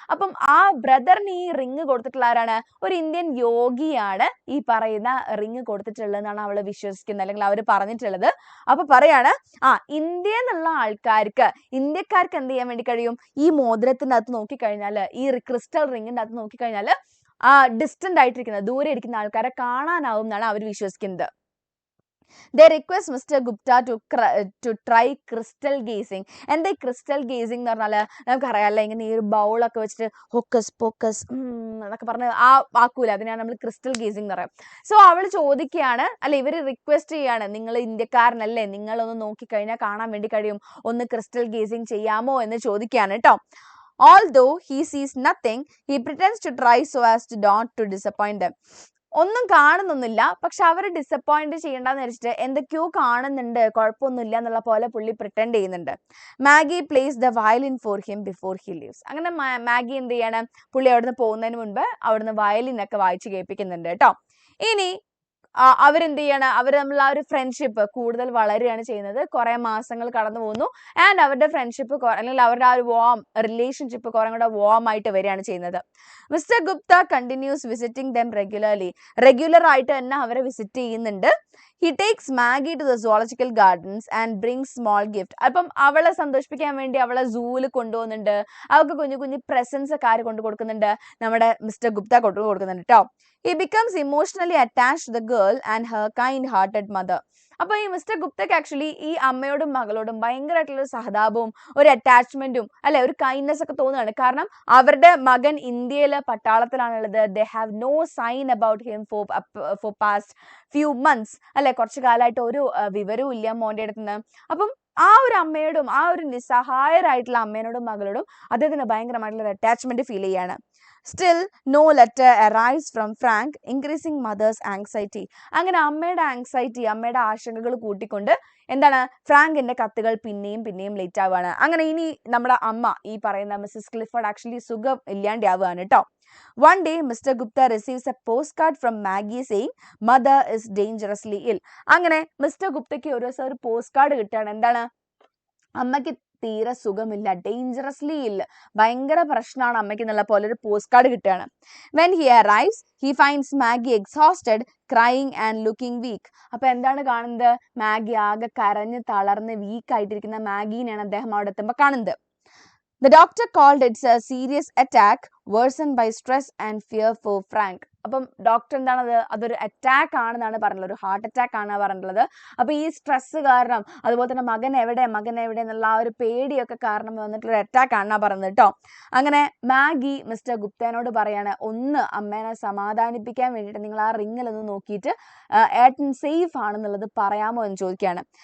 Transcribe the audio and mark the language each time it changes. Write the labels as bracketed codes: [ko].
[ml] അപ്പം ആ ബ്രദറിന് ഈ റിംഗ് കൊടുത്തിട്ടുള്ള ആരാണ്? ഒരു ഇന്ത്യൻ യോഗിയാണ് ഈ പറയുന്ന റിംഗ് കൊടുത്തിട്ടുള്ളതെന്നാണ് അവള് വിശ്വസിക്കുന്നത്, അല്ലെങ്കിൽ അവർ പറഞ്ഞിട്ടുള്ളത്. അപ്പൊ പറയാണ്, ഇന്ത്യ എന്നുള്ള ആൾക്കാർക്ക്, ഇന്ത്യക്കാർക്ക് എന്ത് ചെയ്യാൻ വേണ്ടി കഴിയും? ഈ മോതിരത്തിന്റെ അകത്ത് നോക്കിക്കഴിഞ്ഞാൽ, ഈ ക്രിസ്റ്റൽ റിംഗിന്റെ അകത്ത് നോക്കിക്കഴിഞ്ഞാൽ ഡിസ്റ്റന്റ് ആയിട്ടിരിക്കുന്ന, ദൂരെ ഇരിക്കുന്ന ആൾക്കാരെ കാണാനാവും എന്നാണ് അവർ വിശ്വസിക്കുന്നത്. [en] They request Mr. Gupta to try crystal gazing. [ml] എന്താ ഈ ക്രിസ്റ്റൽ ഗേസിംഗ് എന്ന് പറഞ്ഞാല് നമുക്കറിയാമല്ലോ, ഇങ്ങനെ ഈ ഒരു ബൗളൊക്കെ വെച്ചിട്ട് ഹോക്കസ് പോക്കസ് എന്നൊക്കെ പറഞ്ഞ് ആക്കൂല, അതിനാണ് നമ്മൾ ക്രിസ്റ്റൽ ഗേസിംഗ് എന്ന് പറയാം. സോ അവൾ ചോദിക്കുകയാണ്, അല്ലെ ഇവര് റിക്വസ്റ്റ് ചെയ്യാണ്, നിങ്ങൾ ഇന്ത്യക്കാരനല്ലേ, നിങ്ങളൊന്ന് നോക്കിക്കഴിഞ്ഞാൽ കാണാൻ വേണ്ടി കഴിയും, ഒന്ന് ക്രിസ്റ്റൽ ഗേസിംഗ് ചെയ്യാമോ എന്ന് ചോദിക്കുകയാണ് കേട്ടോ. [en] Although he sees nothing, he pretends to try so as to not to disappoint them. [ml] ഒന്നും കാണുന്നൊന്നുമില്ല, പക്ഷെ അവരെ ഡിസപ്പോയിന്റ് ചെയ്യണ്ടെന്ന് വെച്ചിട്ട് എന്തൊക്കെയോ കാണുന്നുണ്ട്, കുഴപ്പമൊന്നുമില്ല എന്നുള്ള പോലെ പുള്ളി പ്രിറ്റൻഡ് ചെയ്യുന്നുണ്ട്. [en] Maggie plays the violin for him before he leaves. [ml] അങ്ങനെ മാഗി എന്ത് ചെയ്യണം, പുള്ളി അവിടുന്ന് പോകുന്നതിന് മുൻപ് അവിടുന്ന് വയലിൻ ഒക്കെ വായിച്ച് കേൾപ്പിക്കുന്നുണ്ട് കേട്ടോ. ഇനി അവരെന്ത് ചെയ്യാണ്, അവർ തമ്മിൽ ആ ഒരു ഫ്രണ്ട്ഷിപ്പ് കൂടുതൽ വളരുകയാണ് ചെയ്യുന്നത്. കുറെ മാസങ്ങൾ കടന്നു പോകുന്നു ആൻഡ് അവരുടെ ഫ്രണ്ട്ഷിപ്പ് അല്ലെങ്കിൽ അവരുടെ ആ ഒരു റിലേഷൻഷിപ്പ് കുറെ കൂടെ വാം ആയിട്ട് വരികയാണ് ചെയ്യുന്നത്. Mister Gupta [en] continues visiting them [ml] regular ആയിട്ട് തന്നെ അവരെ വിസിറ്റ് ചെയ്യുന്നുണ്ട്. [en] He takes Maggie to the zoological gardens and brings small gift. [ml] അപ്പം അവളെ സന്തോഷിപ്പിക്കാൻ വേണ്ടി അവളെ സൂവിൽ കൊണ്ടുപോകുന്നുണ്ട്. അവൾക്ക് കുഞ്ഞു കുഞ്ഞു പ്രസൻസ് ഒക്കെ ആര് കൊണ്ടു കൊടുക്കുന്നുണ്ട്, നമ്മുടെ മിസ്റ്റർ ഗുപ്ത കൊണ്ടു കൊടുക്കുന്നുണ്ട് കേട്ടോ. [en] He becomes emotionally attached to the girl and her kind-hearted mother. [ml] അപ്പൊ ഈ മിസ്റ്റർ ഗുപ്തയ്ക്ക് ആക്ച്വലി ഈ അമ്മയോടും മകളോടും ഭയങ്കരമായിട്ടുള്ള ഒരു സഹതാപവും ഒരു അറ്റാച്ച്മെന്റും അല്ലെ ഒരു കൈൻഡ്നെസ് ഒക്കെ തോന്നുകയാണ്. കാരണം അവരുടെ മകൻ ഇന്ത്യയിലെ പട്ടാളത്തിലാണുള്ളത്. [en] they have no sign about him for past few months [ml] അല്ലെ, കുറച്ചു കാലമായിട്ട് ഒരു വിവരവും ഇല്ല മോന്റെ അടുത്ത് നിന്ന്. അപ്പം ആ ഒരു അമ്മയോടും ആ ഒരു നിസ്സഹായരായിട്ടുള്ള അമ്മേനോടും മകളോടും അദ്ദേഹത്തിന് ഭയങ്കരമായിട്ടുള്ള അറ്റാച്ച്മെന്റ് ഫീൽ ചെയ്യാണ്. [en] Still, no letter arrives from Frank, increasing mother's anxiety. [ml] അങ്ങനെ അമ്മയുടെ ആങ്സൈറ്റി, അമ്മയുടെ ആശങ്കകൾ കൂട്ടിക്കൊണ്ട് എന്താണ് ഫ്രാങ്കിന്റെ കത്തുകൾ പിന്നെയും ലേറ്റ് ആവുകയാണ്. അങ്ങനെ ഇനി നമ്മുടെ അമ്മ ഈ പറയുന്ന മിസ്സസ് ക്ലിഫോർഡ് ആക്ച്വലി സുഖം ഇല്ലാണ്ടാവുകയാണ് കേട്ടോ. [en] One day, Mr. Gupta receives a postcard from Maggie saying mother is dangerously ill. [ml] അങ്ങനെ മിസ്റ്റർ ഗുപ്തയ്ക്ക് ഒരു ദിവസം ഒരു പോസ്റ്റ് കാർഡ് കിട്ടുകയാണ്. എന്താണ്, അമ്മയ്ക്ക് തീരെ സുഖമില്ല, ഡേഞ്ചറസ്ലി ഇല്ല, ഭയങ്കര പ്രശ്നമാണ് അമ്മയ്ക്ക് എന്നുള്ള പോലെ ഒരു പോസ്റ്റ് കാർഡ് കിട്ടുകയാണ്. [en] When he arrives he finds Maggie exhausted, crying and looking weak. [ml] അപ്പൊ എന്താണ് കാണുന്നത്, മാഗി ആകെ കരഞ്ഞ് തളർന്ന് വീക്ക് ആയിട്ടിരിക്കുന്ന മാഗീനെയാണ് അദ്ദേഹം അവിടെ എത്തുമ്പോൾ കാണുന്നത്. [en] The doctor called it a serious attack worsened by stress and fear for Frank. [ml] അപ്പം ഡോക്ടർ എന്താണത്, അതൊരു അറ്റാക്ക് ആണെന്നാണ് പറഞ്ഞത്, ഒരു ഹാർട്ട് അറ്റാക്ക് ആണ് പറഞ്ഞിട്ടുള്ളത്. അപ്പൊ ഈ സ്ട്രെസ് കാരണം, അതുപോലെ തന്നെ മകൻ എവിടെ എന്നുള്ള ആ ഒരു പേടിയൊക്കെ കാരണം വന്നിട്ടുള്ള അറ്റാക്ക് ആണെന്നാ പറഞ്ഞത് കേട്ടോ. അങ്ങനെ മാഗി മിസ്റ്റർ ഗുപ്തനോട് പറയാണ്, ഒന്ന് അമ്മേനെ സമാധാനിപ്പിക്കാൻ വേണ്ടിയിട്ട് നിങ്ങൾ ആ റിങ്ങിലൊന്ന് നോക്കിയിട്ട് ഏട്ടൻ സേഫ് ആണെന്നുള്ളത് പറയാമോ എന്ന് ചോദിക്കുകയാണ്.